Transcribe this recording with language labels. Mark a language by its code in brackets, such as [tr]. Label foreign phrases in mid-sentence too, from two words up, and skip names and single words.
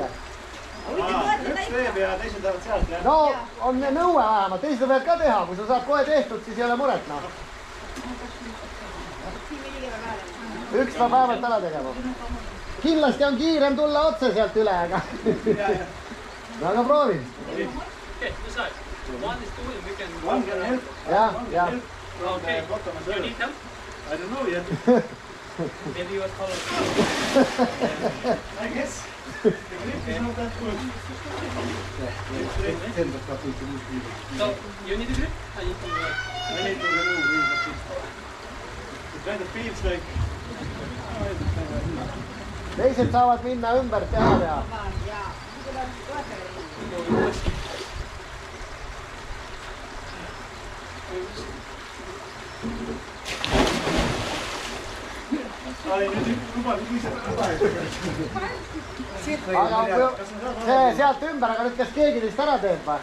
[et] Üks teeb ja teised lähevad sealt, jah? No on nõue vähemalt, teised võivad ka teha, kui sa saad kohe tehtud, siis ei ole muret, noh. Üks peab vähemalt ära tegema. Kindlasti on kiirem tulla otse sealt üle, aga... Aga proovi. [en] Okay, decide. One is two, and we can... One can help. [et] Jah. [en] Okay. You need help? I don't know yet. Maybe you are taller. I guess. The grip is not that good. So, you need a grip? I need to I need to remove it. It kind of feels like... [et] Teised saavad minna ümber teha ja... Aga sealt ümber, aga nüüd kas keegi teist ära teeb või?